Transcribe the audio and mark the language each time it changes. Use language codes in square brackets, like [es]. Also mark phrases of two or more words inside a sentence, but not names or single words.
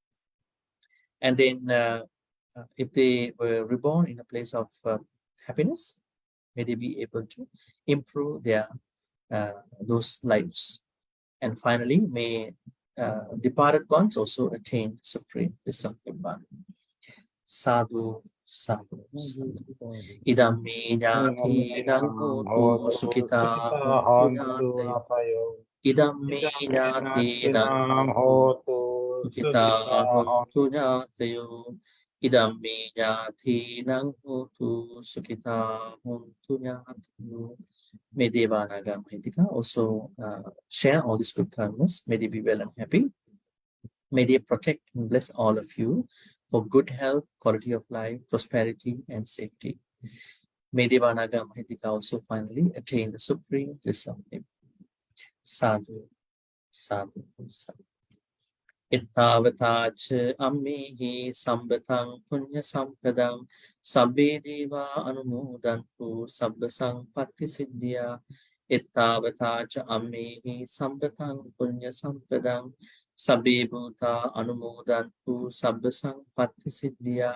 [en] And then, if they were reborn in a place of happiness, may they be able to improve their those lives. And finally, may departed ones also attain supreme bliss of Nibbana. [pi] Sadhu, sadhu, sadhu. Idam me jnati hotu sukita hontu jnatayo. Idam me jnati hotu sukita hontu jnatayo. Idam me jnati hotu sukita hontu jnatayo. [en] May Devanaga Mahitika also share all these good karmas. May they be well and happy. May they protect and bless all of you for good health, quality of life, prosperity, and safety. May Devanaga Mahitika also finally attain the supreme bliss of Nibbana. [pi] Sadhu, sadhu, sadhu. Ittavatacha ammehi sambatang punya sampadang sabbe deva anumodantu sabba sampatti siddhya. Ittavatacha ammehi sambatang punya sampadang sabbe bhuta anumodantu sabba sampatti siddhya.